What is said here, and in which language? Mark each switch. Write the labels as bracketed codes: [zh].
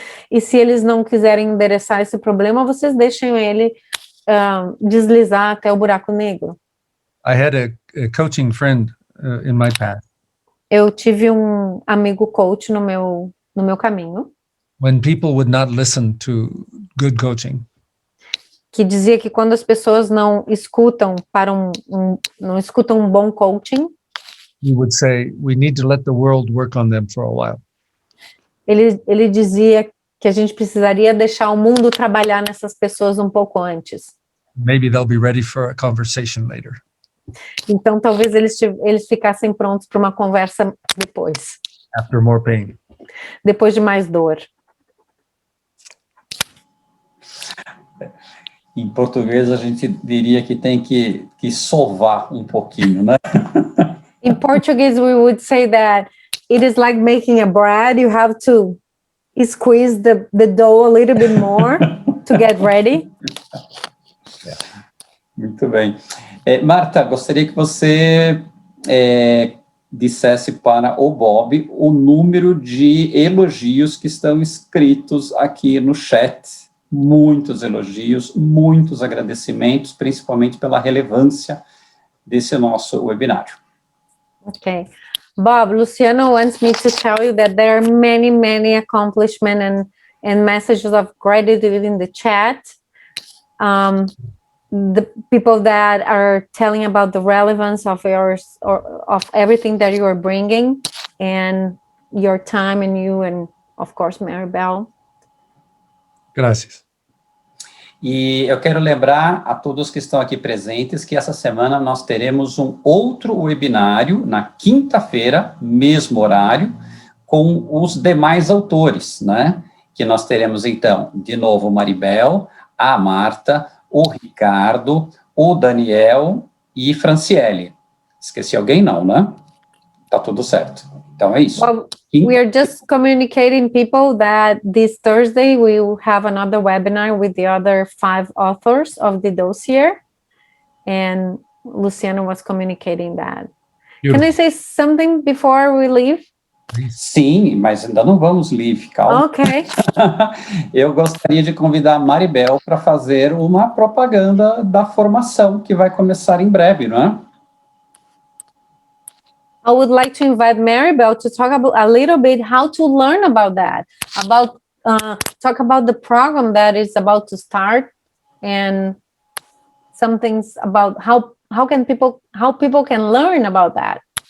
[pt] E se eles não quiserem endereçar esse problema, vocês deixem ele deslizar até o buraco negro. [en] I had a coaching friend in my path. [pt] Eu tive um amigo coach no meu caminho, [en] When people would not listen to good coaching, [pt] que dizia que quando as pessoas não escutam não escutam um bom coaching, [en] he would say, we need to let the world work on them for a while. [pt] ele dizia que a gente precisaria deixar o mundo trabalhar nessas pessoas um pouco antes. [en] Maybe they'll be ready for a conversation later. [pt] Então, talvez eles ficassem prontos para uma conversa depois, [en] After more pain. [pt] depois de mais dor. Em português, a gente diria que tem que sovar um pouquinho, né? [en] In Portuguese, we would say that it is like making a bread. You have to squeeze the dough a little bit more to get ready. [pt] Muito bem. Marta, gostaria que você dissesse para o Bob o número de elogios que estão escritos aqui no chat. Muitos elogios, muitos agradecimentos, principalmente pela relevância desse nosso webinário. [en] Okay. Bob, Luciano wants me to tell you that there are many, many accomplishments and messages of gratitude in the chat. The people that are telling about the relevance of yours or of everything that you are bringing, and your time, and you, and of course, Maribel. [es] Gracias. [pt] E eu quero lembrar a todos que estão aqui presentes que essa semana nós teremos um outro webinário na quinta-feira, mesmo horário, com os demais autores, né? Que nós teremos, então, de novo, Maribel, a Marta, o Ricardo, o Daniel e Franciele. Esqueci alguém? Não, né? Tá tudo certo. Então é isso. [en] Well, we are just communicating people that this Thursday we will have another webinar with the other 5 authors of the dossier, and Luciano was communicating that. Beautiful. Can I say something before we leave? [pt] Sim, mas ainda não vamos leave, calma. [en] Okay. [pt] Eu gostaria de convidar a Maribel para fazer uma propaganda da formação que vai começar em breve, não é? [en] I would like to invite Maribel to talk about a little bit how to learn about that, about talk about the program that is about to start, and some things about how people can learn about that.